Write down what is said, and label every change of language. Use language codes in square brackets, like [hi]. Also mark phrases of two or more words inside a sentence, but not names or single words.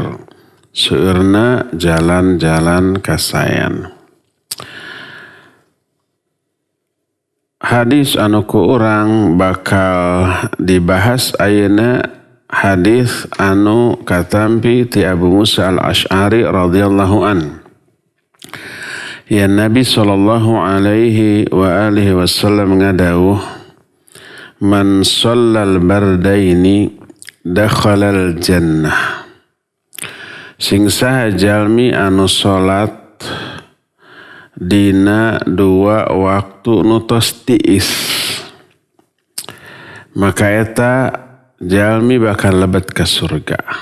[su] Seueurna jalan-jalan kasayan. Hadis anu ku urang bakal dibahas ayeuna hadis anu katampi ti Abu Musa al-Asy'ari [ar] رضي الله عن. Ya Nabi صلى الله عليه وآله وسلم ngadawuh, من صلى البردين دخل الجنة. [su] Sing saha jalmi anu salat dina dua waktu nu tos tiis, maka eta jalmi bakal lebet ka surga.